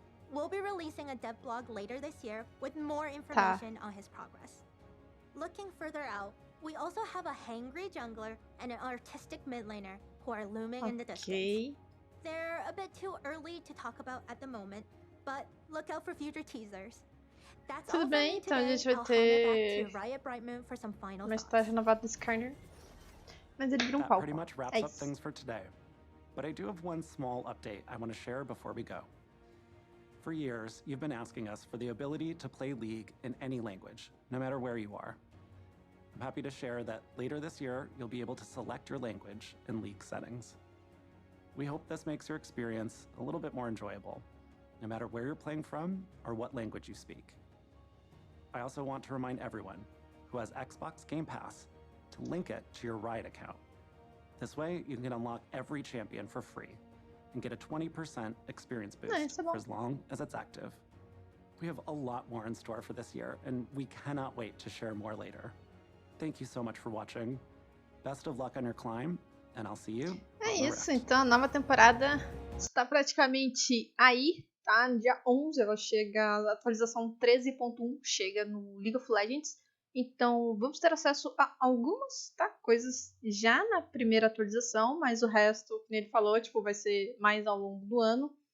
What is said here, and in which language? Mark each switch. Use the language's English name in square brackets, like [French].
[English] We'll be releasing a dev blog later this year with more information on his progress. Looking further out, we also have a hangry jungler and an artistic mid laner who are looming in the distance. They're a bit too early to talk about at the moment, but look out for future teasers. [Portuguese] Tudo bem, então a gente vai ter uma história renovada do Skarner. Mas ele vira palco. [English] Pretty much wraps up things for today. But I do have one small update I want to share before we go. For years, you've been asking us for the ability to play League in any language, no matter where you are. I'm happy to share that later this year, you'll be able to select your language in League settings. We hope this makes your experience a little bit more enjoyable, no matter where you're playing from or what language you speak. I also want to remind everyone who has Xbox Game Pass to link it to your Riot account. This way, you can unlock every champion for free and get a 20% experience boost for as long as it's active. We have a lot more in store for this year, and we cannot wait to share more later. Thank you so much for watching. Best of luck on your climb, and I'll see you. [Portuguese] É isso, então a nova temporada está praticamente aí, tá? No dia 11 ela chega, a atualização 13.1 chega no League of Legends. Então vamos ter acesso a algumas coisas já na primeira atualização, mas o resto, como ele falou, vai ser mais ao longo do ano.